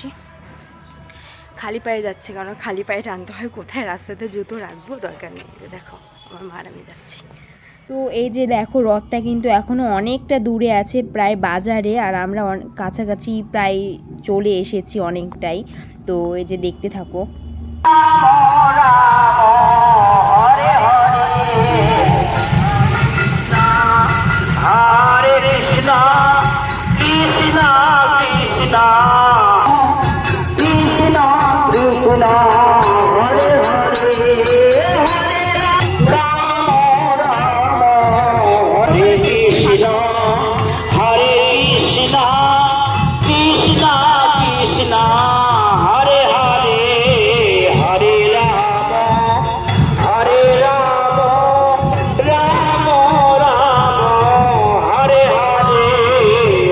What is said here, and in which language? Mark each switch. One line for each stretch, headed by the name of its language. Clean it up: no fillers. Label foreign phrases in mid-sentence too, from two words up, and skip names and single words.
Bangla: খালি পায়ে যাচ্ছে, কারণ খালি পায়ে টানতে হয়, কোথায় রাস্তাতে জুতো রাখবো, দরকার নেই। যে দেখো আমার মা আর আমি যাচ্ছি। তো এই যে দেখো রথটা কিন্তু এখনও অনেকটা দূরে আছে, প্রায় বাজারে, আর আমরা কাছাকাছি প্রায় চলে এসেছি অনেকটাই। তো এই যে দেখতে থাকো।
Sanskrit: Hare Krishna, Krishna Krishna, Krishna Krishna, Hare Hare, Rama Rama, Hare Krishna, Hare Krishna, Krishna Krishna, Hare Hare, Hare Rama, Hare Rama, Rama Rama, Hare Hare,